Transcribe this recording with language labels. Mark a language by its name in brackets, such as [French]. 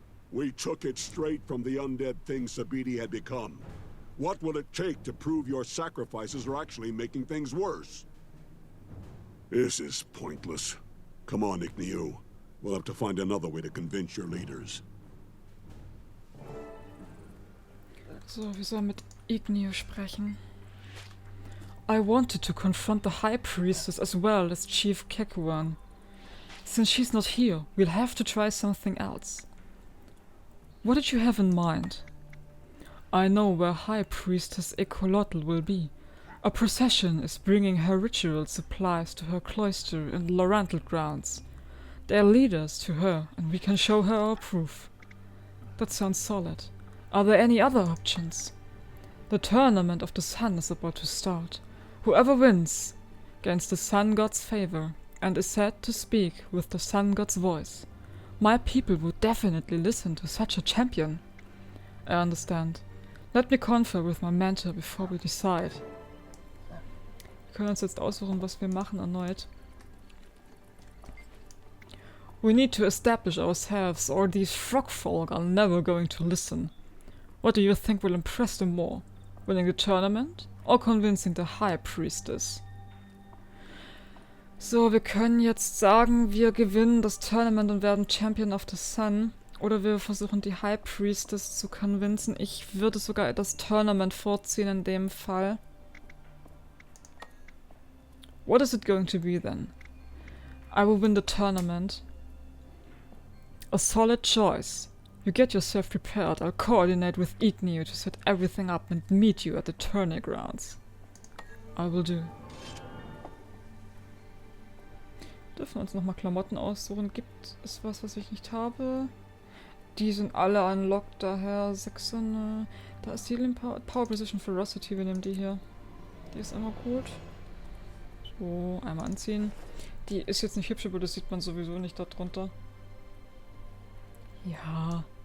[English] We took it straight from the undead thing Sabiti had become. What will it take to prove your sacrifices are actually making things worse? This is pointless. Come on, Igniu. We'll have to find another way to convince your leaders. [German] So, wir sollen mit Igniu sprechen. [English] I wanted to confront the High Priestess as well as Chief Kekuan. Since she's not here, we'll have to try something else. What did you have in mind? I know where High Priestess Ecolotl will be. A procession is bringing her ritual supplies to her cloister in the Laurental grounds. They'll lead us to her, and we can show her our proof. That sounds solid. Are there any other options? The Tournament of the Sun is about to start. Whoever wins gains the Sun God's favor, and is said to speak with the Sun God's voice. My people would definitely listen to such a champion. I understand. Let me confer with my mentor before we decide. [German] Wir können uns jetzt aussuchen, was wir machen erneut. [English] We need to establish ourselves, or these frog folk are never going to listen. What do you think will impress them more? Winning the tournament or convincing the High Priestess? [German] So, wir können jetzt sagen, wir gewinnen das Tournament und werden Champion of the Sun. Oder wir versuchen die High Priestess zu convincen. Ich würde sogar das Tournament vorziehen in dem Fall. [English] What is it going to be then? I will win the tournament. A solid choice. You get yourself prepared. I'll coordinate with Igniu to set everything up and meet you at the tourney grounds. I will do. [German] Dürfen wir uns nochmal Klamotten aussuchen? Gibt es was ich nicht habe? Die sind alle unlocked, daher 6. Da ist die Power Precision Ferocity, wir nehmen die hier. Die ist immer gut. So, einmal anziehen. Die ist jetzt nicht hübsch, aber das sieht man sowieso nicht darunter. Ja.